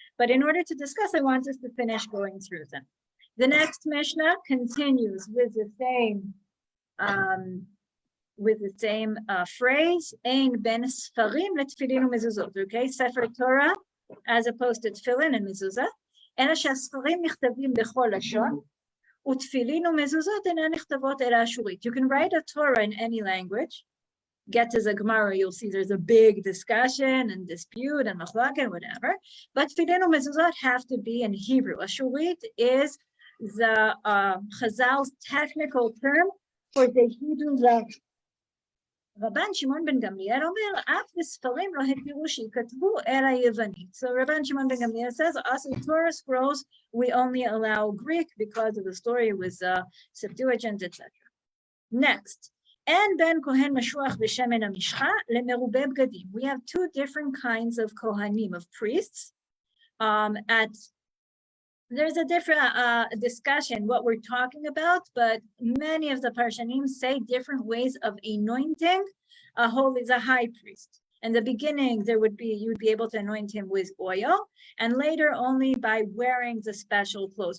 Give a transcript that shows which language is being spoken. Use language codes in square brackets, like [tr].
[en] But in order to discuss, I want us to finish going through them. The next Mishnah continues with the same phrase, [he] Ein ben sfarim letfilin u'mezuzot, [en] okay? Sefer Torah, as opposed to tefillin and mezuzah. [he] אלא שהספרים נכתבים בכל לשון, ותפילין ומזוזות אינן נכתבות אלא אשורית. [en] You can write a Torah in any language. Get to the Gemara, you'll see there's a big discussion and dispute and machlok and whatever. But tefillin ומזוזות have to be in Hebrew. Ashurit is the Chazal's technical term for the Hebrew language. [he] Rabban Shimon ben Gamliel אומר, אף בספרים לא התירו שיכתבו אלא יוונית. [en] So Rabban Shimon ben Gamliel says, us in Torah scrolls, we only allow Greek because of the story with Septuagint, etc. Next, [he] אין בין כהן משוח בשמן המשחה למרובה בגדים. [en] We have 2 different kinds of kohanim, of priests. There's a different discussion what we're talking about, but many of the Parshanim say different ways of anointing the high priest. In the beginning, you would be able to anoint him with oil, and later only by wearing the special clothes.